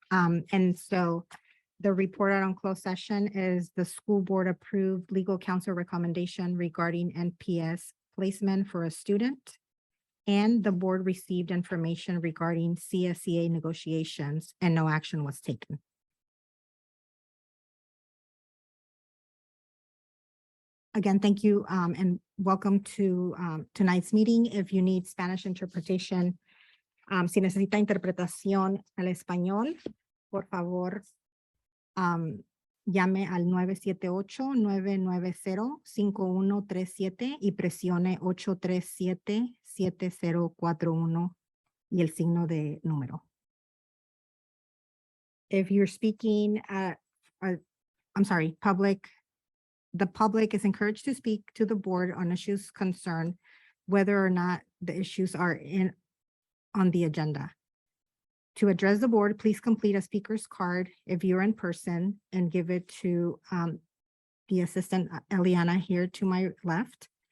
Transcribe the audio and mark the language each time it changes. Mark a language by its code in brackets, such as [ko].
[en] And so the report out on closed session is the school board approved legal counsel recommendation regarding NPS placement for a student. And the board received information regarding CSEA negotiations and no action was taken. Again, thank you and welcome to tonight's meeting. If you need Spanish interpretation, [es] si necesita interpretación al español, por favor, llame al 978-990-5137 y presione 837-7041 y el signo de número. [en] If you're speaking, I'm sorry, the public is encouraged to speak to the board on issues concerned, whether or not the issues are on the agenda. To address the board, please complete a speaker's card if you're in person and give it to the assistant Eliana here to my left.